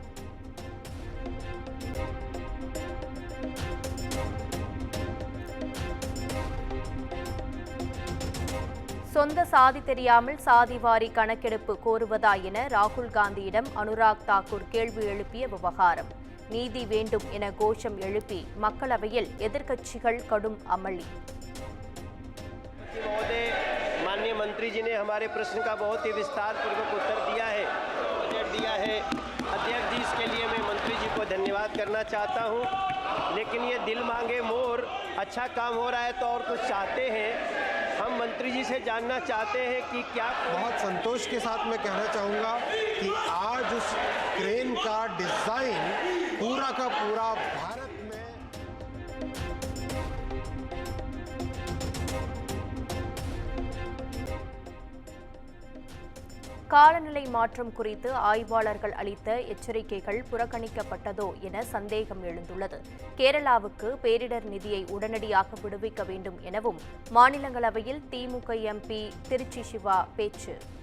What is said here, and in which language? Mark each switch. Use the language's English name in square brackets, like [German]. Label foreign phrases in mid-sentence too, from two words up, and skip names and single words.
[Tamil] சொந்த சாதி தெரியாமல் சாதிவாரி கணக்கெடுப்பு கோருவதா என ராகுல் காந்தியிடம் அனுராக் தாக்கூர் கேள்வி எழுப்பிய விவகாரம். நீதி வேண்டும் என கோஷம் எழுப்பி மக்களவையில் எதிர்க்கட்சிகள் கடும் அமளி. [Hindi] माननीय मंत्री जी ने हमारे प्रश्न का बहुत ही विस्तार पूर्वक उत्तर दिया है, बजट दिया है। अध्यक्ष जी, इसके लिए मैं मंत्री जी को धन्यवाद करना चाहता हूं। लेकिन ये दिल मांगे मोर, अच्छा काम हो रहा है तो और कुछ चाहते हैं। हम मंत्री जी से जानना चाहते हैं कि क्या। बहुत संतोष के साथ मैं कहना चाहूँगा कि आज उस क्रेन का डिज़ाइन पूरा का पूरा भारत में [Tamil] காலநிலை மாற்றம் குறித்து ஆய்வாளர்கள் அளித்த எச்சரிக்கைகள் புறக்கணிக்கப்பட்டதோ என சந்தேகம் எழுந்துள்ளது. கேரளாவுக்கு பேரிடர் நிதியை உடனடியாக விடுவிக்க வேண்டும் எனவும் மாநிலங்களவையில் திமுக எம்பி திருச்சி சிவா பேச்சு.